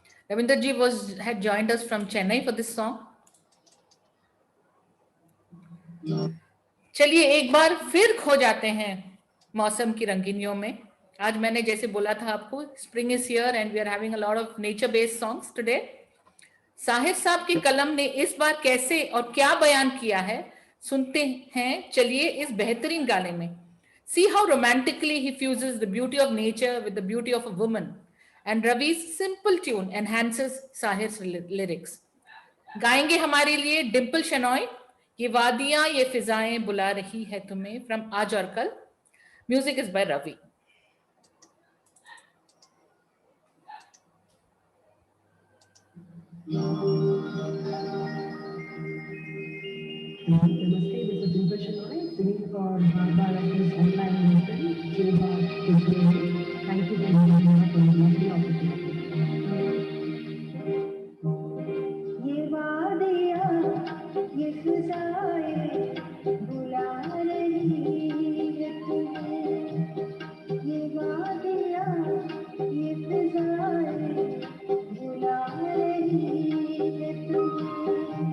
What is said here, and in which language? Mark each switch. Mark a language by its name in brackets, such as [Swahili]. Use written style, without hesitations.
[English] Ravinder ji had joined us from Chennai for this song. [Hindi] चलिए एक बार फिर खो जाते हैं मौसम की रंगीनियों में. [English] आज मैंने जैसे बोला था आपको, spring is here and we are having a lot of nature based songs today. [Hindi] Sahir साहब की कलम ने इस बार कैसे और क्या बयान किया है, सुनते हैं चलिए इस बेहतरीन गाने में. [English] See how romantically he fuses the beauty of nature with the beauty of a woman, and Ravi's simple tune enhances Sahir's lyrics. [Hindi] गाएंगे हमारे लिए डिम्पल शेनॉय, ये वादियां ये फिजाएं बुला रही है तुम्हें, फ्रॉम आज और कल. [English] Music is by Ravi. Namaste, this is Dimple Shenoy singing for Barbara Rafi's online movement, Jo Baat Tujhme Hai. Thank you very much for giving me the opportunity. [Hindi] ये वादियाँ, ये फिजाएं बुला रही है तुम्हें. ये वादियाँ, ये फिजाएं बुला रही है तुम्हें.